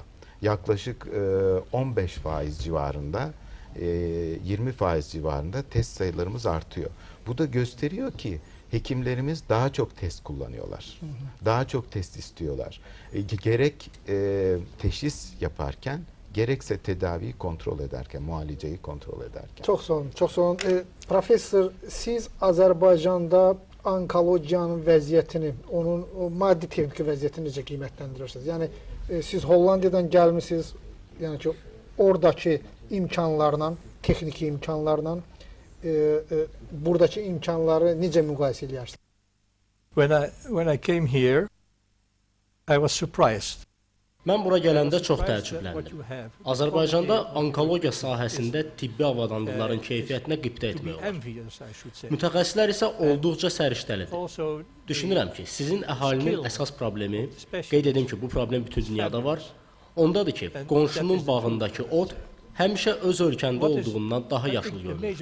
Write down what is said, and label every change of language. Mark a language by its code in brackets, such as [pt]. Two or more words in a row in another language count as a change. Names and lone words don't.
[tr] Yaklaşık 15% civarında, 20% civarında test sayılarımız artıyor. Bu da gösteriyor ki hekimlerimiz daha çok test kullanıyorlar. Daha çok test istiyorlar. Gerek teşhis yaparken, gerekse tedaviyi kontrol ederken, muhaleceyi kontrol ederken. [az] Çox sağ olun, çox sağ olun. Professor, siz Azərbaycanda onkologiyanın vəziyyətini, onun o maddi texniki vəziyyətini necə qiymətləndirirsiniz? Yəni siz Hollandiyadan gəlmisiniz, yəni ki, oradakı imkanlarla, texniki imkanlarla buradakı imkanları necə müqayisə edirsiniz? [en] When I came here, I was surprised. [az] Mən bura gələndə çox təəccübləndim. Azərbaycanda onkologiya sahəsində tibbi avadanlıqların keyfiyyətinə qibtə etmək olur. Mütəxəssislər isə olduqca səriştəlidir. Düşünürəm ki, sizin əhalinin əsas problemi, qeyd edim ki, bu problem bütün dünyada var, ondadır ki, qonşunun bağındakı ot həmişə öz ölkəndə olduğundan daha yaşlı görünür.